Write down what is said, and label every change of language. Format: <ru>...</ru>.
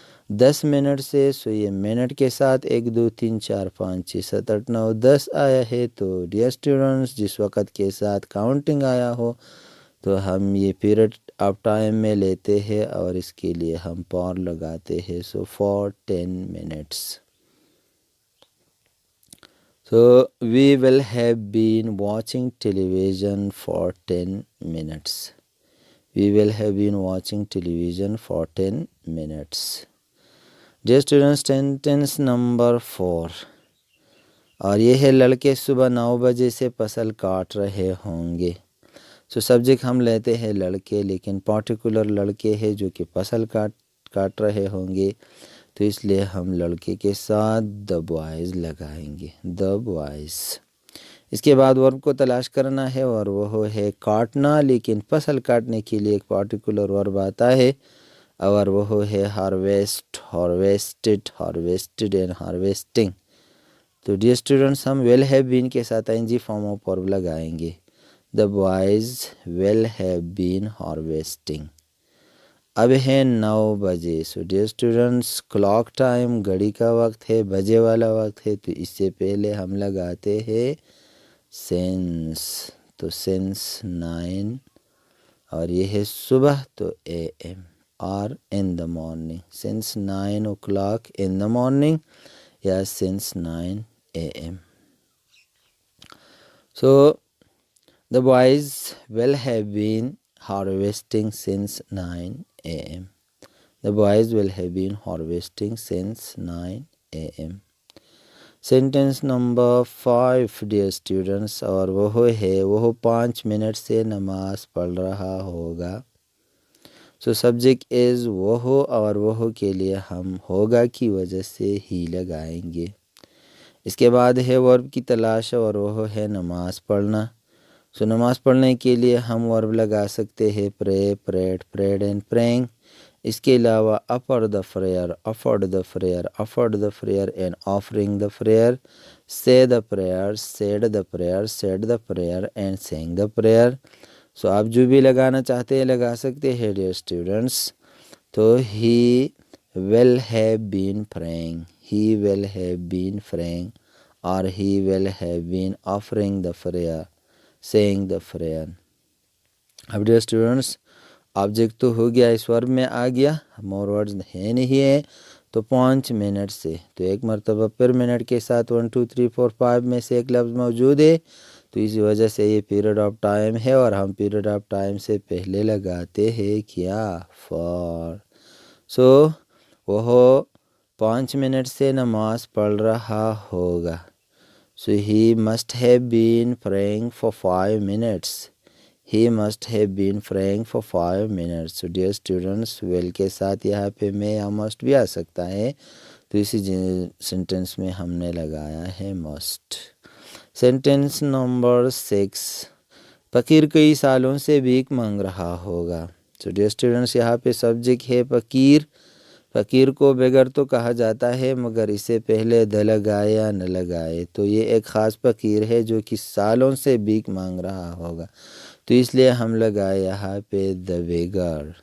<ur>10 minute سے، سو یہ minute کے ساتھ 1 2 3 4 5 6 7 8 9 10 آیا ہے، تو ڈیئر اسٹوڈنٹس جس وقت کے ساتھ کاؤنٹنگ آیا ہو تو ہم یہ پیریڈ آف ٹائم میں لیتے ہیں اور اس کے لیے ہم پار لگاتے ہیں.</ur> <en>So for 10 minutes. So we will have been watching television for 10 minutes. We will have been watching television for 10 minutes. Dear students, sentence number 4.</en> <ur>اور یہ ہے لڑکے صبح 9 بجے سے فصل کاٹ رہے ہوں گے. سو سبجیکٹ ہم لیتے ہیں لڑکے، لیکن پارٹیکولر لڑکے ہیں جو کہ فصل کاٹ رہے ہوں گے، تو اس لیے ہم لڑکے کے ساتھ</ur> <en>the boys</en> <ur>لگائیں گے.</ur> <en>the boys.</en> <ur>اس کے بعد ورب کو تلاش کرنا ہے اور وہ ہے کاٹنا، لیکن فصل کاٹنے کے لیے ایک پارٹیکولر ورب آتا ہے اور وہ ہے ہارویسٹ، ہارویسٹڈ، ہارویسٹڈ اینڈ ہارویسٹنگ. تو ڈیئر اسٹوڈنٹس ہم ویل ہیو بین کے ساتھ ING فارم آف ورب لگائیں گے.</ur> <en>The boys will have been harvesting.</en> <ur>اب ہے 9 بجے. So dear students clock time گھڑی کا وقت ہے، بجے والا وقت ہے، تو اس سے پہلے ہم لگاتے ہیں سینس. تو سینس 9 اور یہ ہے صبح تو AM اور</ur> <en>in the morning. Since 9 o'clock in the morning یا since 9 AM. So the boys will have been harvesting since 9 AM. The boys will have been harvesting since 9 AM. Sentence number 5 dear students.</en> <ur>اور وہ ہے وہ 5 minute سے نماز پڑھ رہا ہوگا.</ur> <en>So subject is</en> <ur>وہ اور وہ کے لیے ہم ہوگا کی وجہ سے ہی لگائیں گے. اس کے بعد ہے ورب کی تلاش اور وہ ہے نماز پڑھنا. سو نماز پڑھنے کے لیے ہم ورب لگا سکتے ہیں پرے، پریڈ، پریڈ اینڈ پرینگ.</ur> <en>اس کے علاوہ offer the prayer, offered the prayer, offered the prayer and offering the prayer, say the prayer, said the prayer, said the prayer and saying the prayer.</en> <ur>سو آپ جو بھی لگانا چاہتے ہیں لگا سکتے ہیں ڈیئر اسٹوڈنٹس.</ur> <en>تو he will have been praying, he will have been praying اور he will have been offering the prayer, saying the prayer.</en> <ur>اب ڈیئر اسٹوڈنٹس آبجیکٹ تو ہو گیا، اس ورب میں آ گیا، مور ورڈز ہے نہیں ہے، تو 5 منٹ سے، تو ایک مرتبہ پر منٹ کے ساتھ 1 2 3 4 5 میں سے ایک لفظ موجود ہے، تو اسی وجہ سے یہ پیریڈ آف ٹائم ہے اور ہم پیریڈ آف ٹائم سے پہلے لگاتے ہیں کیا؟ فار. سو وہ 5 منٹ سے نماز پڑھ رہا ہوگا.</ur> <en>So he must have been praying for 5 minutes. He must have been praying for 5 minutes. So dear students,</en> <ur>will کے ساتھ یہاں پہ میں یا must بھی آ سکتا ہے، تو اسی سینٹنس میں ہم نے لگایا ہے must. Sentence number 6. فقیر کئی سالوں سے بھیک مانگ رہا ہوگا.</ur> <en>So dear students</en> <ur>یہاں پہ سبجیکٹ ہے فقیر. فقیر کو بغیر تو کہا جاتا ہے مگر اسے پہلے د لگائے یا نہ لگائے، تو یہ ایک خاص فقیر ہے جو کہ سالوں سے بھیک مانگ رہا ہوگا، تو اس لیے ہم لگائے یہاں پہ</ur> <en>the beggar.</en>